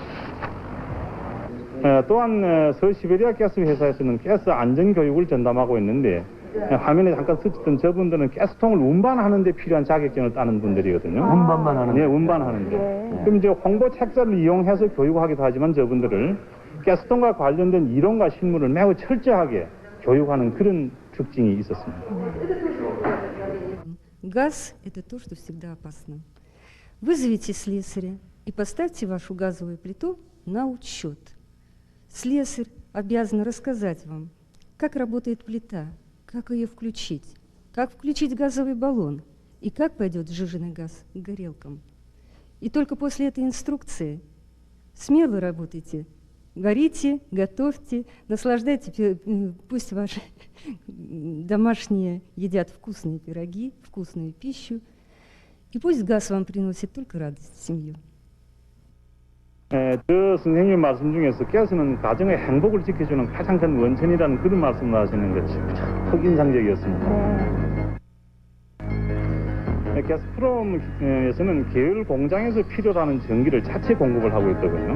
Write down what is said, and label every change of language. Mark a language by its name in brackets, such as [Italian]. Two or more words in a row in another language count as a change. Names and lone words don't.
[Korean] 또한 서시베리아 가스 회사에서는 가스 안전 교육을 전담하고 있는데, 화면에 잠깐 스쳤던 저분들은 가스통을 운반하는 데 필요한 자격증을 따는 분들이거든요. 운반만 하는 네, 운반하는데. 그럼 이제 홍보 책자를 이용해서 교육하기도 하지만 저분들을 가스통과 관련된 이론과 실무를 매우 철저하게 교육하는 그런 특징이 있었습니다. [Russian] Газ – это то, что всегда опасно. Вызовите слесаря и поставьте вашу газовую плиту на учет. Слесарь обязан рассказать вам, как работает плита, как ее включить, как включить газовый баллон и как пойдет сжиженный газ к горелкам. И только после этой инструкции смело работайте, горите, готовьте, наслаждайтесь, пусть ваши домашние едят вкусные пироги, вкусную пищу, и пусть газ вам приносит только радость в семью. [Korean] 저 선생님 말씀 중에서 가스는 가정의 행복을 지켜주는 가장 큰 원천이라는 그런 말씀을 하시는 것이 참 인상적이었습니다. 가스프롬에서는 계열 공장에서 필요로 하는 전기를 자체 공급을 하고 있더군요.